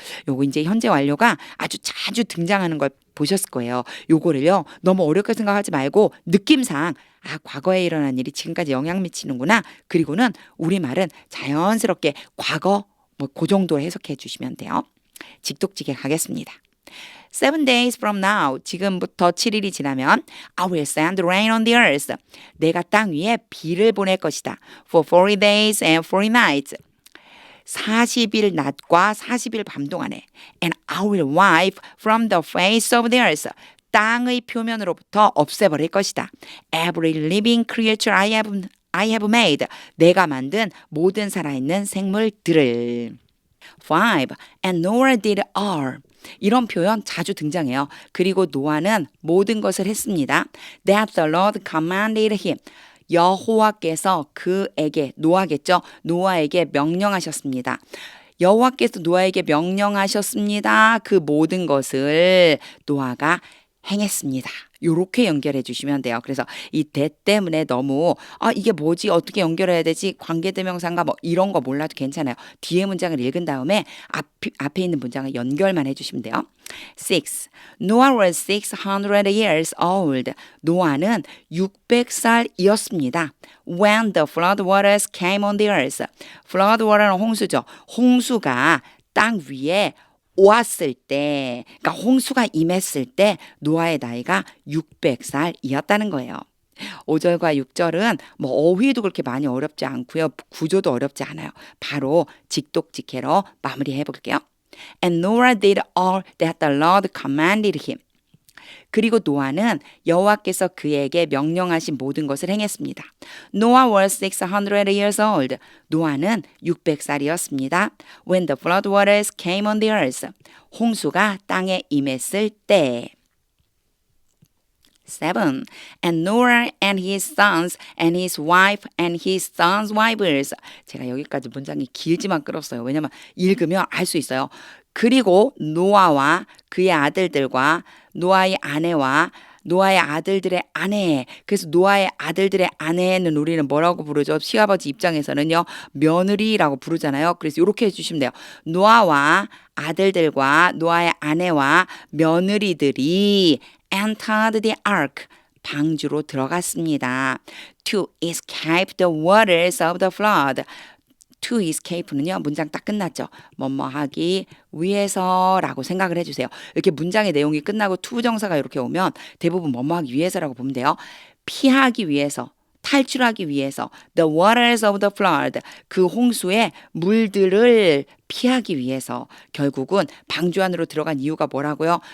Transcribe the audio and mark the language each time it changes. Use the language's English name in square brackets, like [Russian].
[Korean] 요거 이제 현재 완료가 아주 자주 등장하는 걸 보셨을 거예요. 요거를요. 너무 어렵게 생각하지 말고 느낌상 과거에 일어난 일이 지금까지 영향 미치는구나. 그리고는 우리말은 자연스럽게 과거 그 정도 해석해 주시면 돼요. 직독직에 가겠습니다. [English] 7 days from now, [Korean] 지금부터 7일이 지나면 [English] I will send rain on the earth. [Korean] 내가 땅 위에 비를 보낼 것이다. [English] For 40 days and 40 nights. [Korean] 40일 낮과 40일 밤 동안에 [English] And I will wipe from the face of the earth. [Korean] 땅의 표면으로부터 없애버릴 것이다. [English] Every living creature I have made. [Korean] 내가 만든 모든 살아있는 생물들을. [English] 5. And Noah did all. [Korean] 이런 표현 자주 등장해요. 그리고 노아는 모든 것을 했습니다. That the Lord commanded him. 여호와께서 그에게, 노아겠죠? 노아에게 명령하셨습니다. 여호와께서 노아에게 명령하셨습니다. 그 모든 것을 노아가 행했습니다. 요렇게 연결해 주시면 돼요. 그래서 이 that 때문에 너무 이게 뭐지? 어떻게 연결해야 되지? 관계대명사인가 뭐 이런 거 몰라도 괜찮아요. 뒤에 문장을 읽은 다음에 앞에 있는 문장을 연결만 해주시면 돼요. [English] 6. Noah was 600 years old. [Korean] 노아는 600살이었습니다. [English] When the flood waters came on the earth. [Korean] flood water는 홍수죠. 홍수가 땅 위에 왔을 때, 그러니까 홍수가 임했을 때 노아의 나이가 600살이었다는 거예요. 5절과 6절은 뭐 어휘도 그렇게 많이 어렵지 않고요. 구조도 어렵지 않아요. 바로 직독직해로 마무리해 볼게요. [English] And Noah did all that the Lord commanded him. [Korean] 그리고 노아는 여호와께서 그에게 명령하신 모든 것을 행했습니다. [English] Noah was 600 years old. [Korean] 노아는 600살이었습니다. [English] When the flood waters came on the earth. [Korean] 홍수가 땅에 임했을 때. 7. [English] And Noah and his sons and his wife and his sons' wives. [Korean] 제가 여기까지 문장이 길지만 끌었어요. 왜냐면 읽으면 알 수 있어요. 그리고 노아와 그의 아들들과 노아의 아내와 노아의 아들들의 아내. 그래서 노아의 아들들의 아내는 우리는 뭐라고 부르죠? 시아버지 입장에서는요. 며느리라고 부르잖아요. 그래서 이렇게 해주시면 돼요. 노아와 아들들과 노아의 아내와 며느리들이 [English] entered the ark. [Korean] 방주로 들어갔습니다. [English] To escape the waters of the flood. to escape는요. [Korean] 문장 딱 끝났죠. 뭐뭐 하기 위해서라고 생각을 해주세요. 이렇게 문장의 내용이 끝나고 to 부정사가 이렇게 오면 대부분 뭐뭐 하기 위해서라고 보면 돼요. 피하기 위해서, 탈출하기 위해서 [English] the waters of the flood [Korean] 그 홍수의 물들을 피하기 위해서 결국은 방주 안으로 들어간 이유가 뭐라고요?